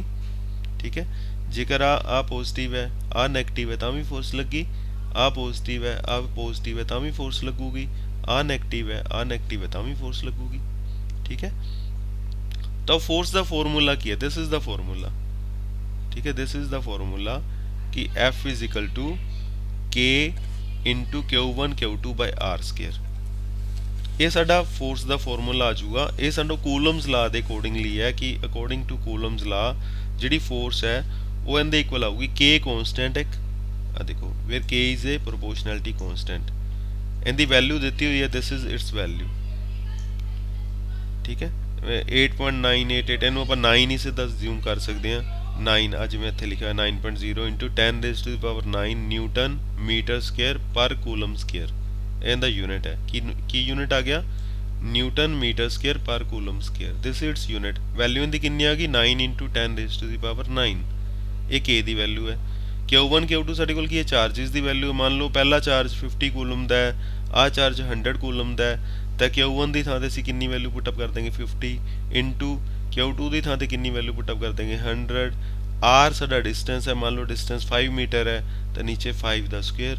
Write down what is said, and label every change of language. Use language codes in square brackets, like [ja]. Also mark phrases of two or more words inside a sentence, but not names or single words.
[pa] ਠੀਕ ਹੈ, ਜੇਕਰ ਆ ਪੋਜ਼ਿਟਿਵ ਹੈ ਆ ਨੈਗੇਟਿਵ ਹੈ ਤਾਂ ਵੀ ਫੋਰਸ ਲੱਗੀ। ਆ ਪੋਜ਼ਿਟਿਵ ਹੈ ਤਾਂ ਵੀ ਫੋਰਸ ਲੱਗੂਗੀ। ਆ ਨੈਗੇਟਿਵ ਹੈ ਤਾਂ ਵੀ ਫੋਰਸ ਲੱਗੂਗੀ। ਠੀਕ ਹੈ, ਤਾਂ ਫੋਰਸ ਦਾ ਫਾਰਮੂਲਾ ਕੀ ਹੈ? [en] this is the formula. [pa] ਠੀਕ ਹੈ, [en] this is the formula ਕਿ F is equal to K into Q1 Q2 by R square। [pa] ਇਹ ਸਾਡਾ ਫੋਰਸ ਦਾ ਫਾਰਮੂਲਾ ਆ ਜਾਊਗਾ। ਇਹ ਸਾਡਾ ਕੂਲਮਜ਼ ਲਾ ਦੇ ਅਕੋਰਡਿੰਗਲੀ ਹੈ ਕਿ [en] according to Coulomb's law [pa] ਜਿਹੜੀ ਫੋਰਸ ਹੈ ਉਹ ਇਹਦੇ ਇਕੁਅਲ ਆਊਗੀ K ਕਨਸਟੈਂਟ ਇੱਕ, ਆ ਦੇਖੋ [en] where K is a proportionality constant. [pa] ਇਹਦੀ ਵੈਲਿਊ ਦਿੱਤੀ ਹੋਈ ਹੈ, [en] this is its value. [pa] ਠੀਕ ਹੈ, 8.988, ਇਹਨੂੰ ਆਪਾਂ 9 ਹੀ ਸਿੱਧਾ ਅਸਿਊਮ ਕਰ ਸਕਦੇ ਹਾਂ। [en] 9 [pa] ਆ ਜਿਵੇਂ ਇੱਥੇ ਲਿਖਿਆ [en] 9.0 into 10 raised to the power 9 newton meter square per coulomb square. [pa] ਇਹਦਾ ਯੂਨਿਟ ਹੈ ਕੀ ਯੂਨਿਟ ਆ ਗਿਆ? [en] newton meter square per coulomb square. this its unit. [pa] ਵੈਲਿਊ ਇਹਦੀ ਕਿੰਨੀ ਆ ਗਈ? [en] 9 into 10 raised to the power 9। [pa] ਇਹ K ਦੀ ਵੈਲਿਊ ਹੈ। Q1 Q2 ਸਾਡੇ ਕੋਲ ਕੀ ਹੈ, ਚਾਰजेस ਦੀ ਵੈਲਿਊ। ਮੰਨ ਲਓ ਪਹਿਲਾ ਚਾਰਜ 50 ਕੂਲਮ ਦਾ ਹੈ, ਆਹ ਚਾਰਜ 100 ਕੂਲਮ ਦਾ ਹੈ, ਤਾਂ Q1 ਦੀ ਥਾਂ ਤੇ ਅਸੀਂ ਕਿੰਨੀ ਵੈਲਿਊ ਪੁੱਟਅਪ ਕਰ ਦਾਂਗੇ 50 ਇਨਟੂ Q2 ਦੀ ਥਾਂ ਤੇ ਕਿੰਨੀ ਵੈਲਿਊ ਪੁੱਟਅਪ ਕਰ ਦਾਂਗੇ 100। ਆਰ ਸਾਡਾ ਡਿਸਟੈਂਸ ਹੈ, ਮੰਨ ਲਓ ਡਿਸਟੈਂਸ 5 ਮੀਟਰ ਹੈ, ਤਾਂ ਨੀਚੇ 5 ਦਾ ਸਕੁਅਰ।